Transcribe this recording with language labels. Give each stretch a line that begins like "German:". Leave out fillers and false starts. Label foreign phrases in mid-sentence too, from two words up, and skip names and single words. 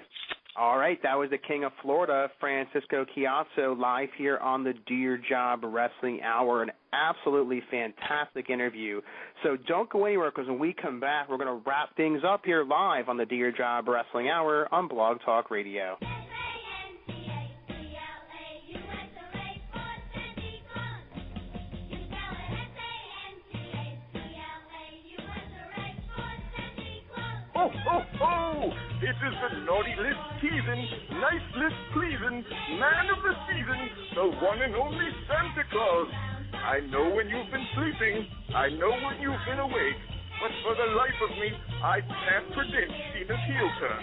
English: All right, that was the King of Florida, Francisco Ciatso, live here on the Do Your Job Wrestling Hour. An absolutely fantastic interview. So don't go anywhere, because when we come back, we're going to wrap things up here live on the Do Your Job Wrestling Hour on Blog Talk Radio. Ho, ho, ho! It is the naughty list teasing, nice list pleasing, man of the season, the one and only Santa Claus. I know when you've been sleeping, I know when you've been awake, but for the life of me, I can't predict Cena's heel turn.